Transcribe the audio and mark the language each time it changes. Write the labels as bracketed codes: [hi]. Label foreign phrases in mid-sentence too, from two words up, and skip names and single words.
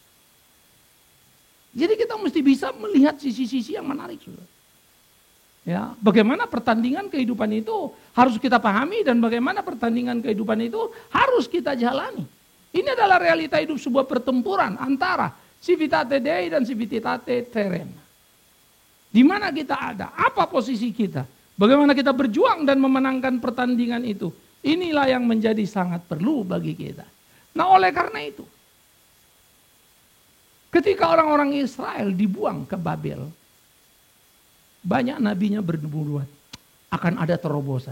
[id] Jadi kita mesti bisa melihat sisi-sisi yang menarik. Saudara. Ya, bagaimana pertandingan kehidupan itu harus kita pahami dan bagaimana pertandingan kehidupan itu harus kita jalani. Ini adalah realita hidup sebuah pertempuran antara [la] civitate Dei [id] dan [la] civitate terrena. [id] Di mana kita ada, apa posisi kita, bagaimana kita berjuang dan memenangkan pertandingan itu. Inilah yang menjadi sangat perlu bagi kita. Nah oleh karena itu, ketika orang-orang Israel dibuang ke Babel, banyak nabinya bernubuat akan ada terobosan.